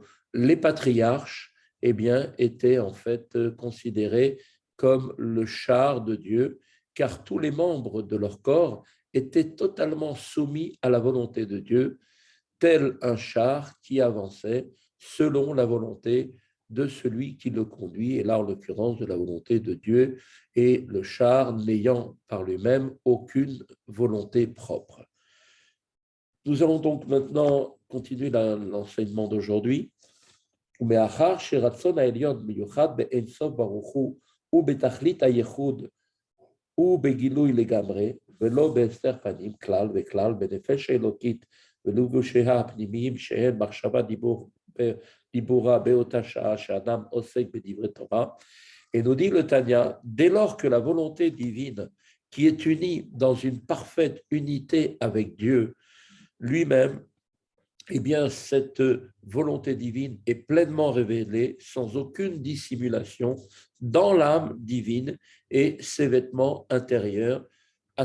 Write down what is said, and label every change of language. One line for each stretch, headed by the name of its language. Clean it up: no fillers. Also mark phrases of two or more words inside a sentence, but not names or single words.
French: Les patriarches, eh bien, étaient en fait considérés comme le char de Dieu, car tous les membres de leur corps étaient totalement soumis à la volonté de Dieu, tel un char qui avançait selon la volonté de celui qui le conduit, et là en l'occurrence de la volonté de Dieu, et le char n'ayant par lui-même aucune volonté propre. Nous allons donc maintenant continuer l'enseignement d'aujourd'hui.
Hebrew: ומאחר שרצון העליון מיוחד באין סוף ברוך הוא ובתכלית הייחוד ובגילוי לגמרי, ולא בהסתר פנים כלל וכלל בנפש האלוקית ולבושיה הפנימיים שהם מחשבה דיבורה באותה שעה שאדם עוסק בדברי תורה.
French: Et nous dit le Tanya, dès lors que la volonté divine qui est unie dans une parfaite unité avec Dieu lui-même, eh bien, cette volonté divine est pleinement révélée sans aucune dissimulation dans l'âme divine et ses vêtements intérieurs, à